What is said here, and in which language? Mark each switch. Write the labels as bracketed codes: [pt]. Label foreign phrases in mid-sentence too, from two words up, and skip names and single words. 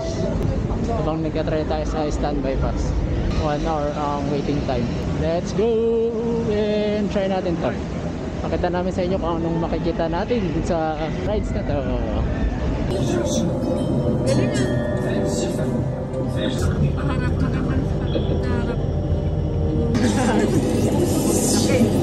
[tl] Habang nagka-try tayo sa [en] standby pass. [tl] 1 hour ang [en] waiting time. Let's go and try [tl] natin to. Pakita namin sa inyo kung anong makikita natin sa rides na to. Okay.